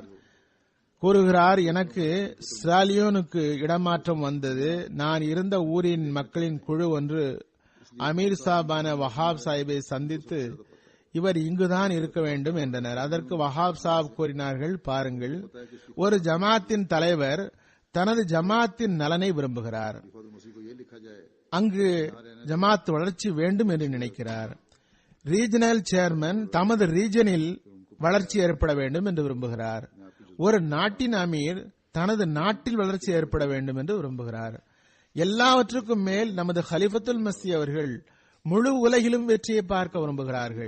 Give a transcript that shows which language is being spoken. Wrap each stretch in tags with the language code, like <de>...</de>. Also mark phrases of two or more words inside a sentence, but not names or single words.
<ta>கூறுகிறார், எனக்கு ஸ்ராலியோனுக்கு இடமாற்றம் வந்தது. நான் இருந்த ஊரின் மக்களின் குழு ஒன்று அமீர் சாபான வஹாப் சாஹிபை சந்தித்து இவர் இங்குதான் இருக்க வேண்டும் என்றனர். அதற்கு வஹாப் சாப் கூறினார்கள், பாருங்கள், ஒரு ஜமாத்தின் தலைவர் தனது ஜமாத்தின் நலனை விரும்புகிறார்.</ta> <hi>मसीह को ये लिखा जाए</hi> <ta>அங்கு ஜமாத் வளர்ச்சி வேண்டும் என்று நினைக்கிறார்.</ta> <en>regional chairman</en> <ta>தமது ரீஜனில் வளர்ச்சி ஏற்பட வேண்டும் என்று விரும்புகிறார். ஒரு நாட்டின் அமீர் தனது நாட்டில் வளர்ச்சி ஏற்பட வேண்டும் என்று விரும்புகிறார். எல்லாவற்றுக்கும் மேல் நமது ஹலிஃபத்துல் மஸீஹ் அவர்கள் முழு உலகிலும் வெற்றியை பார்க்க விரும்புகிறார்கள்.</ta>